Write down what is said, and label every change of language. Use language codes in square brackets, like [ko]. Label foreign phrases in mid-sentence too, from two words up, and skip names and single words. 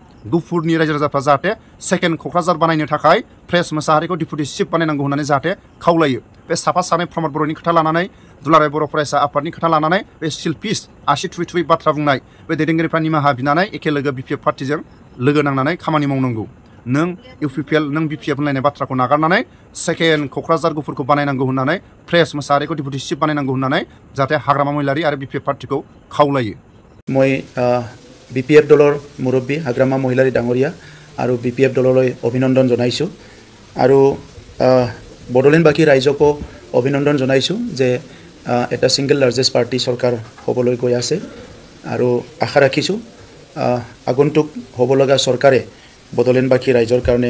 [brx] गुफुरनि रायजो राजाफ्रा जाहाथे सेकेन्ड क'क्राझार बानायनो थाखाय फ्रेस मोसाहारिखौ डिपुटि चिफ बानायनांगौ होननानै जाहाथे खावलायो बे साफा सानै प्रमद बर'नि खोथा लानानै दुलाराय बर' फरायसा आफादनि खोथा लानानै बे सिल्पिस आसि थुयै थुयै बाथ्रा बुंनाय बे दैदेनगिरिफ्रा निमाहा बिनानै एखे लोगो बिपिएफ पार्टिजों लोगो नांनानै खामानि मावनांगौ नों इउपिपिएल नों बिपिएफ होनलायनाय बाथ्राखौ नागारनानै सेकेन्ड क'क्राझार गुफुरखौ बानायनांगौ होननानै फ्रेस मोसाहारिखौ डिपुटि चिफ बानायनांगौ होननानै जाहाथे हाग्रामा महिलारि आरो बिपिएफ पार्टिखौ खावलायो [as] মই বিপিএফ দলৰ মুৰব্বী হাগ্ৰামা মহিলাৰী ডাঙৰীয়া আৰু বিপিএফ দললৈ অভিনন্দন জনাইছোঁ আৰু বড়োলেণ্ডবাসী ৰাইজকো অভিনন্দন জনাইছোঁ যে এটা [en] single largest [as] পাৰ্টি চৰকাৰ হ'বলৈ গৈ আছে আৰু আশা ৰাখিছোঁ আগন্তুক হ'ব লগা চৰকাৰে বড়োলেণ্ডবাসী ৰাইজৰ কাৰণে